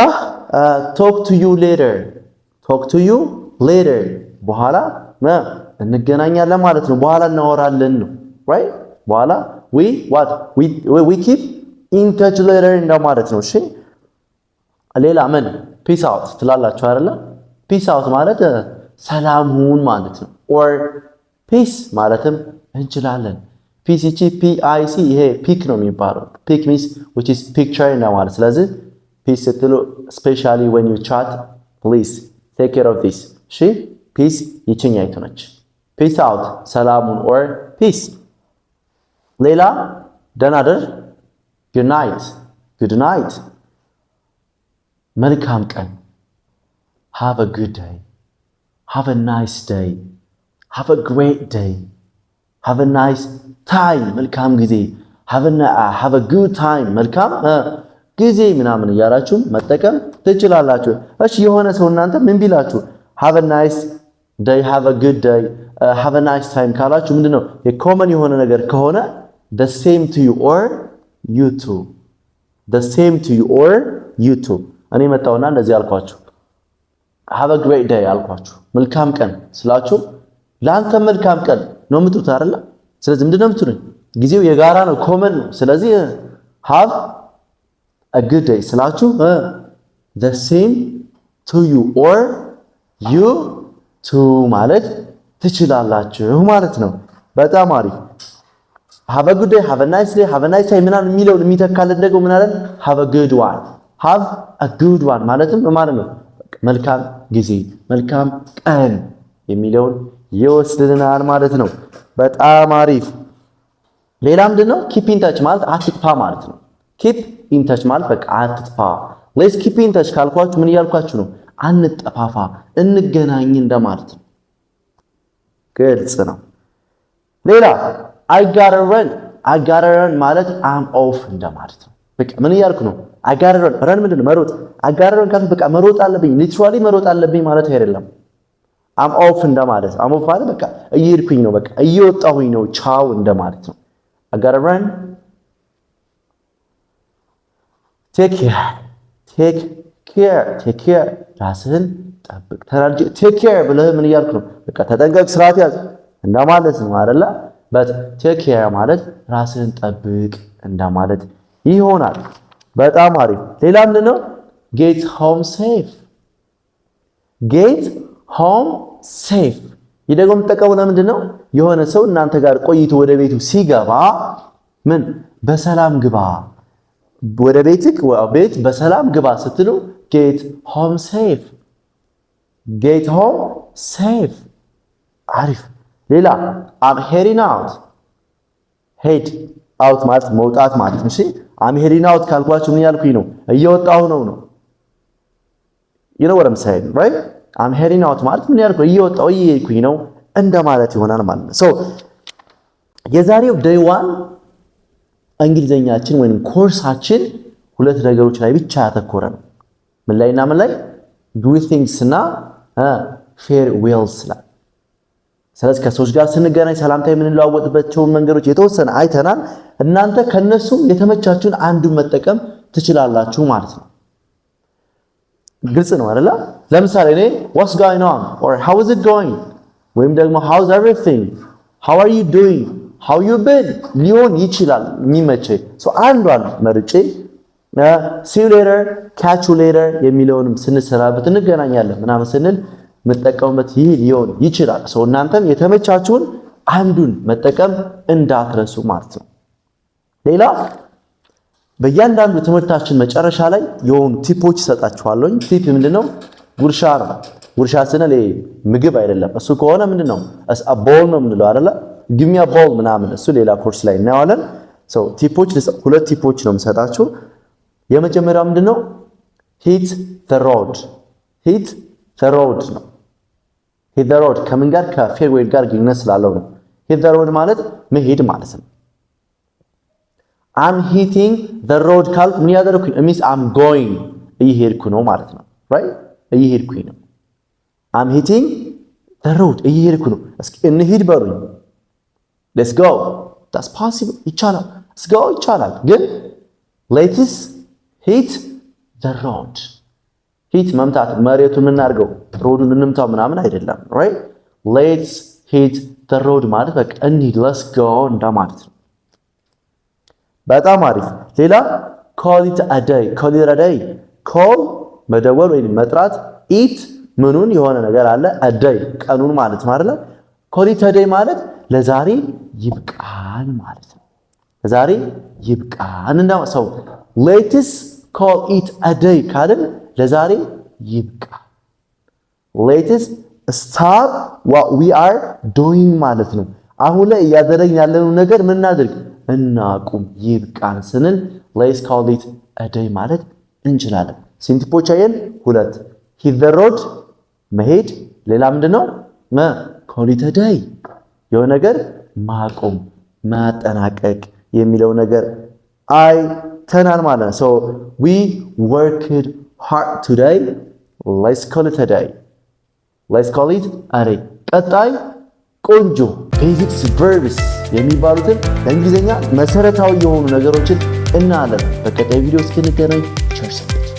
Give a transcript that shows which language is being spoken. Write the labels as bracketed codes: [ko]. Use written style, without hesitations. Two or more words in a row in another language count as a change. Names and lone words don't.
[en] talk to you later [am] በኋላ እንገናኛለን ማለት ነው። በኋላ እናወራለን ነው right በኋላ [en] we keep in touch later [am] እንደማለት ነው። እሺ ሌላ ምን [en] peace out [am] ትላላችሁ አይደለ? [en] peace out [am] ማለት ሰላም ሁን ማለት ነው። or ፒስ ማለትም እንችላለን። ፒስ እቺ PIC ይሄ ፒክ ነው የሚባለው። ፒክ [en] means which is picture [am] እንደማለት። ስለዚህ ፒስ ስትሉ [en] especially when you chat please take care of this [am] እሺ ፒስ ይችኛይቱ ነች። [en] peace out [am] ሰላሙን or ፒስ። ሌላ ደህና ደር [en] good night [am] መልካም ቀን [en] have a good day have a nice day have a great day have a nice time [am] መልካም ጊዜ [en] have a good time [am] መልካም ጊዜ ምናምን እያላችሁ መጠቀም ትችላላችሁ። እሺ የሆነ ሰው እናንተ ምን ቢላችሁ [en] have a nice day have a good day have a nice time [am] ካላችሁ ምንድነው የኮመን የሆነ ነገር ከሆነ [en] the same to you or you too [am] the same to you or you too እኔ መጣውና እንደዚህ አልኳችሁ [en] have a great day [am] አልኳችሁ መልካም ቀን ስላችሁ ላንተ መልካም ቀን ነው የምትሉት አይደል? ስለዚህ ምንድነው የምትሉኝ? ጊዜው የጋራ ነው ኮመን ነው። ስለዚህ [en] have a good day [am] ስላችሁ [en] the same to you or you too [am] ማለት ትችላላችሁ ማለት ነው። በጣም አሪፍ [en] have a good day have a nice day have a nice time [am] ምናምን የሚለውን የሚተካልን ደግሞ ምን አለን? [en] have a good one have a good one [am] ማለትም ማለት ነው መልካም ጊዜ መልካም ቀን የሚለውን ይወስድልናል ማለት ነው። በጣም አሪፍ። ሌላ ምንድነው? [en] keep in touch [am] ማለት አትጥፋ ማለት ነው። [en] keep in touch [am] ማለት በቃ አትጥፋ። [en] let's keep in touch [am] ካልኳችሁ ምን እያልኳችሁ ነው? አንጠፋፋ እንገናኝ እንደማለት ነው። ግልጽ ነው። ሌላ [en] I gotta run [am] ማለት [en] I'm off [am] እንደማለት ነው። በቃ ምን እያልኩ ነው? [en] I gotta run [am] ምንድነው? መሮጥ [en] I gotta run [am] ካልኩ በቃ መሮጥ አለብኝ ሊትራሊ መሮጥ አለብኝ ማለት አይደለም። [en] I'm off [am] እንደማለት [en] I'm off [am] ማለት በቃ እየሄድኩኝ ነው በቃ እየወጣሁኝ ነው ቻው እንደማለት ነው። [en] I gotta run take care [am] ራስህን ጠብቅ ተራጅ [en] take care [am] ብለህ ምን እያልኩ ነው? በቃ ተጠንቀቅ ስርዓት ያዝ እንደማለት ነው አይደለ? but [en] take care [am] ማለት ራስህን ጠብቅ እንደማለት ይሆናል። በጣም አሪፍ። ሌላ ምንድነው? [en] get home safe [am] ይህ ደግሞ የምትጠቀመው ለምንድነው? የሆነ ሰው እናንተ ጋር ቆይቶ ወደ ቤቱ ሲገባ ምን በሰላም ግባ ወደ ቤት በሰላም ግባ ስትሉ [en] get home safe [am] አሪፍ። ሌላ [en] I'm heading head out [am] ማለት መውጣት ማለት ነው። እሺ [en] I'm heading out [am] ካልኳችሁ ምን ያልኩኝ ነው? እየወጣሁ ነው። [en] you know what I'm saying right I'm heading out [am] ማለት ምን ያልኩኝ እየሄድኩኝ ነው እንደማለት ይሆናል ማለት ነው። so የዛሬው day 1 እንግሊዘኛችን ወይንም ኮርሳችን ሁለት ነገሮች ላይ ብቻ ያተኮረ ነው። ምን ላይና ምን ላይ? greetings እና farewells ላይ። ስለዚህ ከሰዎች ጋር ስንገናኝ ሰላምታ የምንለዋወጥባቸው መንገዶች የተወሰነ አይተናል። እናንተ ከነሱ የተመቻችሁን አንዱን መጠቀም ትችላላችሁ ማለት ነው። ግልጽ ነው አይደል? ለምሳሌ እኔ [en] what's going on or how is it going [am] ወይም ደግሞ [en] how's everything how are you doing how you been [am] ሊሆን ይችላል የሚመቸኝ። አንዷን መርጬ [en] see you later catch you later [am] የሚለውንም ስንሰራበት እንገናኛለን ምናምን ስንል መጠቀምበት ይህ ሊሆን ይችላል። እናንተም የተመቻችሁን አንዱን መጠቀም እንዳትረሱ ማለት ነው። ሌላ በእያንዳንዱ ትምህርታችን መጨረሻ ላይ የሆኑ ቲፖች እሰጣችኋለሁ። ቲፕ ምንድነው? ጉርሻ ነው። ጉርሻ ስንል ምግብ አይደለም። እሱ ከሆነ ምንድነው? ቦል ነው የምንለው አይደለ? [en] give me a ball [am] ምናምን እሱ ሌላ ኮርስ ላይ እናያለን። ቲፖች ሁለት ቲፖች ነው የምሰጣችሁ። የመጀመሪያው ምንድነው? [en] hit the road ነው። hit the road [am] ከምን ጋር? ከፌርዌል ጋር ግንኙነት ስላለው ነው። [en] hit the road [am] ማለት መሄድ ማለት ነው። [en] I'm hitting the road [am] ካልኩ ምን ያደርኩኝ? [en] means I'm going [am] እየሄድኩ ነው ማለት ነው። right እየሄድኩኝ ነው። [en] I'm hitting the road [am] እየሄድኩ ነው። እስኪ እንሂድ በሉኝ። [en] let's go that's possible [am] ይቻላል። [en] let's go [am] ይቻላል። ግን [en] let's hit the road [am] hit መምታት መሬቱን እናርገው ሮዱን እንምታው ምናምን አይደለም። right [en] let's hit the road [am] ማለት በቃ እንሂድ [en] let's go [am] እንደማለት ነው። በጣም አሪፍ። ሌላ [en] call it a day call [am] መደወል ወይም መጥራት it ምኑን የሆነ ነገር አለ [en] a day [am] ቀኑን ማለት ነው አይደል? [en] call it a day [am] ማለት ለዛሬ ይብቃን ማለት ነው። ለዛሬ ይብቃን እና ሰው [en] let's call it a day [am] ካልን ለዛሬ ይብቃ። [en] let's stop what we are doing [am] ማለት ነው። አሁን ላይ እያደረግን ያለነው ነገር ምን እናድርግ? እናቁም ይብቃን ስንል [en] let's call it a day [am] ማለት እንችላለን። ሲንቲፖች አየን ሁለት hit [en] the road [am] መሄድ ሌላ ምንድነው [en] call it a day [am] የሆነ ነገር ማቆም ማጠናቀቅ የሚለው ነገር አይተናል ማለት ነው። [en] so we worked hard today let's call it a day [am] ቀጣይ ቆንጆ [en] basics verbs [am] የሚባሉትን ለእንግሊዘኛ መሰረታዊ የሆኑ ነገሮችን እናያለን። በቀጣይ ቪዲዮ እስክንገናኝ ቸር